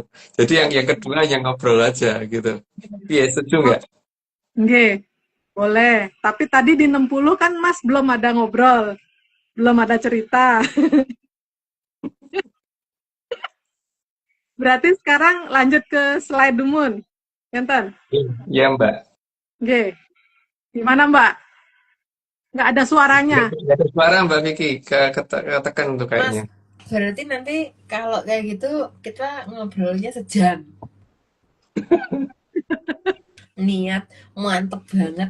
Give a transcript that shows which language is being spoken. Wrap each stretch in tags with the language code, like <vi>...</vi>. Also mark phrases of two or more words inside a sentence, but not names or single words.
<id>Jadi yang kedua yang ngobrol aja gitu. Iya, setuju nggak? Nggih, boleh. Tapi tadi di 60 kan Mas belum ada ngobrol. Belum ada cerita. Berarti sekarang lanjut ke slide Dumun. Enten? Iya Mbak. Nggih. Gimana Mbak? Nggak ada suaranya. Nggak ada suara Mbak Vicky, ketekan tuh kayaknya. Mas, berarti nanti kalau kayak gitu kita ngobrolnya sejam. Niat mantep banget.</id>